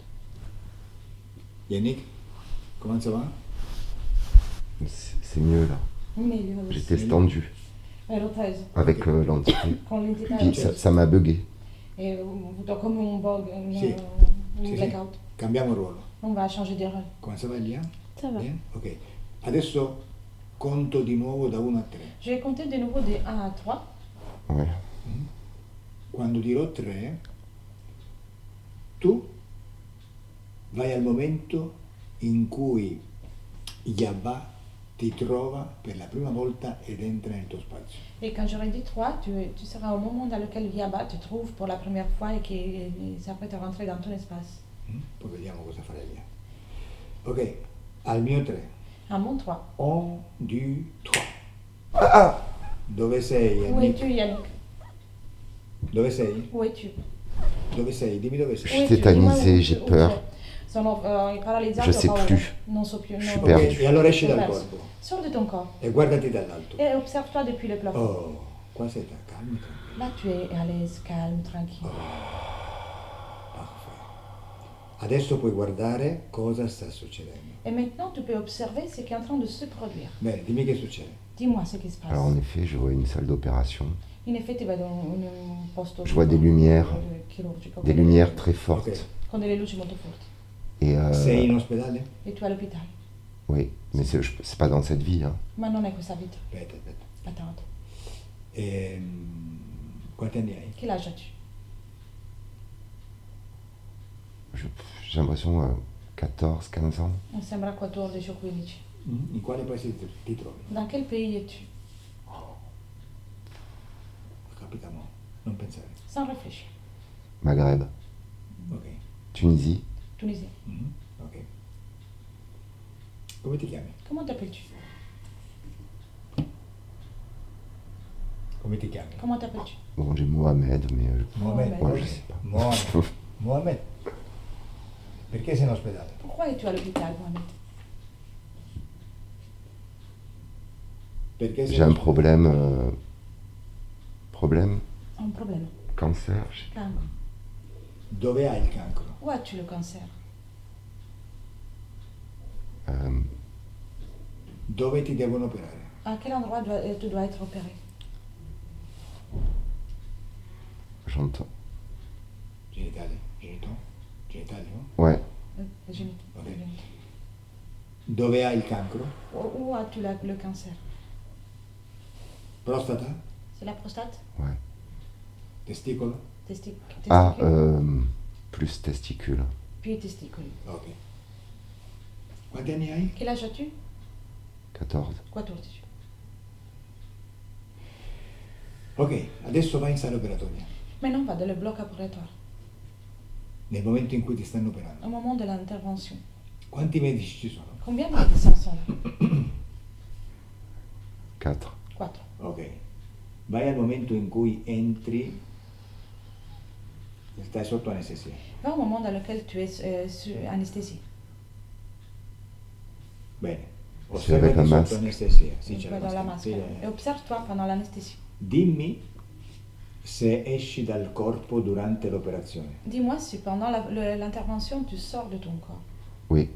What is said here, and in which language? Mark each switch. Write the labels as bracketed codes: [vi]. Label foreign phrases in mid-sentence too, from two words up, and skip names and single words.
[fr] Yannick, comment ça va? C'est mieux là. [it] Meglio adesso. [fr] J'étais stendu [it] Ero teso [fr] avec l'entité. [it] con l'entità [fr] Puis ça m'a bugué. [it] e ho avuto come un bug, Sì. un Sì, sì. blackout. Cambiamo ruolo. [fr] On va changer de rôle. Come ça va Elia? Ça va. Bien? Ok. [it] Adesso conto di nuovo da 1 a 3. [fr] Je vais compter de nouveau des 1 à 3. Ouais. [it] Quando dirò 3, tu vai al momento in cui Yabba ti trova per la prima volta ed entra nel tuo spazio. [fr] Et quand j'aurai dit 3, tu seras au moment dans lequel Yaba te trouve pour la première fois et qui s'apprête à rentrer dans ton espace. [it] Poi vediamo cosa fare Elia. Ok, al mio 3. À mon 3. 1, 2, 3. Dove sei [fr] Où Yannick? es-tu, Yannick? [it] Dove sei? [fr] Où es-tu? [it] Dove sei? Dimmi dove [fr] Je [it] sei. [fr] suis Où es-tu? tétanisé, Dis-moi où j'ai tu- où peur. tu es. [it] Sono paralizzato. [fr] Je sais [it] ho paura. [fr] plus. [it] Non so più. [fr] Je suis [it] non- [fr] perdu. [it] Ok, e allora esci dal Perso. corpo [fr] Sors de ton corps [it] e guardati dall'alto. [fr] et observe-toi depuis le plafond. [it] Oh, qua sei calmo, tranquillo. [fr] Là, tu es à l'aise, calme, tranquille. Parfait. [it] Adesso puoi guardare cosa sta succedendo. [fr] Et maintenant, tu peux observer ce qui est en train de se produire. [it] Bene, dimmi che succede. [fr] Dis-moi ce qui se passe. Alors en effet, je vois une salle d'opération, [it] In effetti vedo un posto [fr] Je vois des lumières. [it] chirurgico [fr] des [it] con [fr] lumières très fortes. Ok. [it] con delle luci molto forti. [fr] Et [it] Sei in ospedale? E tu all'ospedale. [fr] oui, mais c'est pas dans cette vie. Hein. [it] Ma non è questa vita. Aspetta. [fr] Attends. [it] Quanti anni hai? [fr] Che âge as-tu? J'ai l'impression 14, 15 ans. [it] Mi sembra 14 o 15. In quale paese ti trovi? [fr] Dans quel pays es-tu? [it] Capita mo, non pensare. [fr] Sans réfléchir. Maghreb, Ok. Tunisie, Tunisie. [it] Ok. Come ti chiami? [fr] Comment t'appelles-tu? [it] Come ti chiami? [fr] Comment t'appelles-tu? bon j'ai Mohamed, mais Mohamed. Mohamed. je sais pas. Mohamed. Mohamed. [it] Perché sei in ospedale? [fr] Pourquoi es-tu à l'hôpital, Mohamed? [it] Perché sei [fr] J'ai un problème, Un problème. cancer. je sais [it] Cancro. Dove hai il cancro? [fr] Où as-tu le cancer? pas. [it] Dove ti devono operare? [fr] À quel endroit tu dois être opéré? J'entends. [it] Genitali? Genitali, no? [fr] Ouais, Génital. [it] Ok. Dove hai il cancro? [fr] Où as-tu le cancer? [it] Prostata? [fr] C'est la prostate? ouais. [it] Testicolo? [fr] Ah, Testicule? plus testicule. Puis testicule. [it] Ok. Quanti anni hai? [fr] Quel âge as-tu? 14. 14. [it] Ok, adesso vai in sala operatoria. [fr] Maintenant, va dans le bloc opératoire. [it] Nel momento in cui ti stanno operando. [fr] Au moment de l'intervention. [it] Quanti medici ci sono? [fr] Combien de médecins sont là? 4. 4. Ok. [it] Vai al momento in cui entri, stai sotto anestesia. [fr] Va au moment dans lequel tu es sous anesthésie. [it] Bene. [fr] Sì, avec la [it] Osservati sotto maschera. anestesia. Sì, [fr] Tu [it] c'è [fr] vas [it] la [fr] dans la [it] maschera. maschera. Sì, [fr] Et observe-toi pendant l'anesthésie. [it] Dimmi se esci dal corpo durante l'operazione [fr] Dis-moi si pendant l'intervention tu sors de ton corps. Oui,